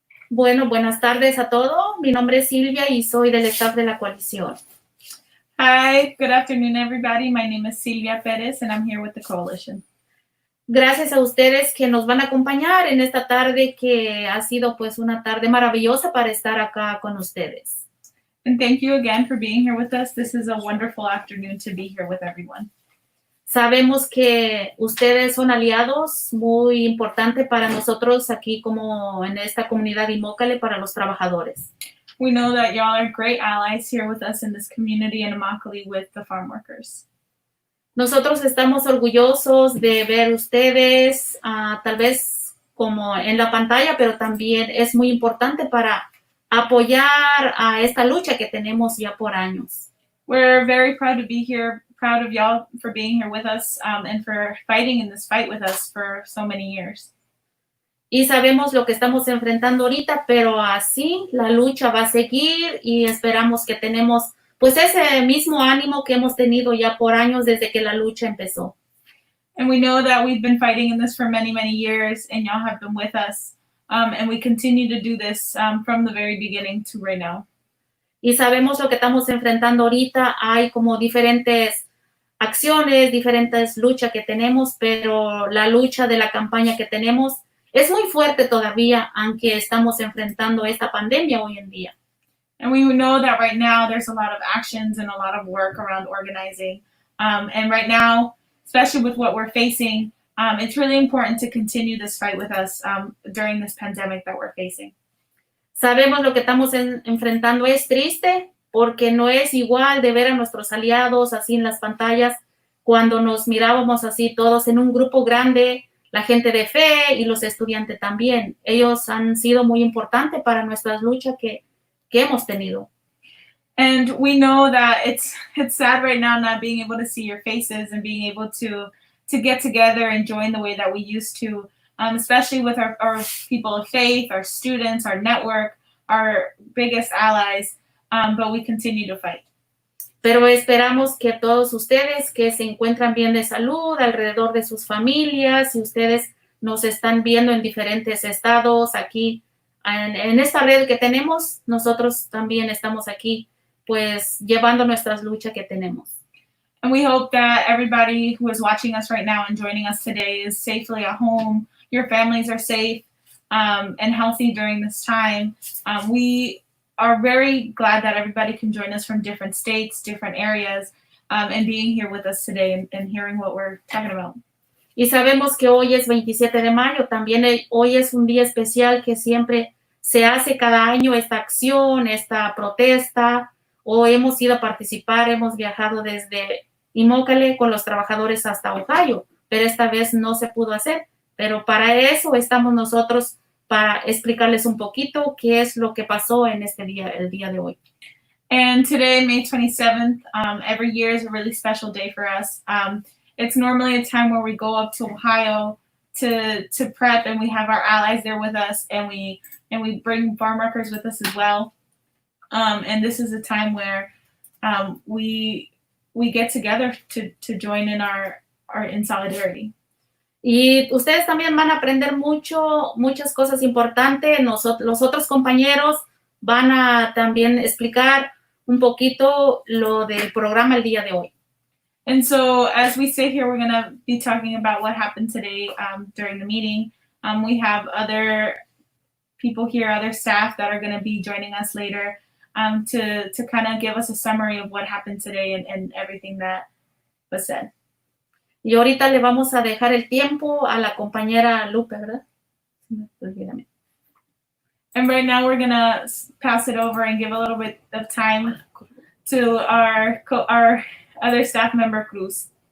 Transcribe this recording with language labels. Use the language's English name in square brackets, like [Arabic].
[Spanish] Bueno, buenas tardes a todos. Mi nombre es Silvia y soy del staff de la coalición. [English] Hi, good afternoon, everybody. My name is Silvia Perez, and I'm here with the coalition. [Spanish] Gracias a ustedes que nos van a acompañar en esta tarde que ha sido pues una tarde maravillosa para estar acá con ustedes. [English] And thank you again for being here with us. This is a wonderful afternoon to be here with everyone. [Spanish] Sabemos que ustedes son aliados muy importantes para nosotros aquí como en esta comunidad Immokalee para los trabajadores. [English] We know that y'all are great allies here with us in this community in Immokalee with the farm workers. [Spanish] Nosotros estamos orgullosos de ver ustedes, tal vez como en la pantalla, pero también es muy importante para apoyar a esta lucha que tenemos ya por años. [English] We're very proud to be here, proud of y'all for being here with us and for fighting in this fight with us for so many years. [Spanish] Y sabemos lo que estamos enfrentando ahorita, pero así la lucha va a seguir y esperamos que tenemos pues ese mismo ánimo que hemos tenido ya por años desde que la lucha empezó. [English] And we know that we've been fighting in this for many, many years, and y'all have been with us. And we continue to do this from the very beginning to right now. [Spanish] Y sabemos lo que estamos enfrentando ahorita. Hay como diferentes acciones, diferentes luchas que tenemos, pero la lucha de la campaña que tenemos es muy fuerte todavía, aunque estamos enfrentando esta pandemia hoy en día. [English] And we know that right now there's a lot of actions and a lot of work around organizing. And right now, especially with what we're facing, it's really important to continue this fight with us during this pandemic that we're facing. [Spanish] Sabemos lo que estamos enfrentando es triste porque no es igual de ver a nuestros aliados así en las pantallas cuando nos mirábamos así todos en un grupo grande, la gente de fe y los estudiantes también. Ellos han sido muy importantes para nuestras luchas que hemos tenido. [English] And we know that it's sad right now not being able to see your faces and being able to get together and join the way that we used to, especially with our people of faith, our students, our network, our biggest allies, but we continue to fight. [Spanish] Pero esperamos que todos ustedes que se encuentran bien de salud alrededor de sus familias y ustedes nos están viendo en diferentes estados aquí en esta red que tenemos, nosotros también estamos aquí pues llevando nuestras luchas que tenemos. [English] And we hope that everybody who is watching us right now and joining us today is safely at home. Your families are safe and healthy during this time. We are very glad that everybody can join us from different states, different areas, and being here with us today and hearing what we're talking about. [Spanish] Y sabemos que hoy es 27 de mayo, también hoy es un día especial que siempre se hace cada año esta acción, esta protesta, o hemos ido a participar, hemos viajado desde Immokalee con los trabajadores hasta Ociw, pero esta vez no se pudo hacer. Pero para eso estamos nosotros, para explicarles un poquito qué es lo que pasó en este día, el día de hoy. [English] And today, May 27th, every year is a really special day for us. It's normally a time where we go up to Ohio to prep, and we have our allies there with us, and we bring farm workers with us as well. And this is a time where we get together to join in our in solidarity. [Spanish] Y ustedes también van a aprender muchas cosas importantes. Los otros compañeros van a también explicar un poquito lo del programa el día de hoy. [English] And so as we sit here, we're going to be talking about what happened today during the meeting. We have other people here, other staff that are going to be joining us later to kind of give us a summary of what happened today and everything that was said. [Spanish] Y ahorita le vamos a dejar el tiempo a la compañera Lupe, ¿verdad? [English] And right now we're going to pass it over and give a little bit of time to our other staff member, CRUZ.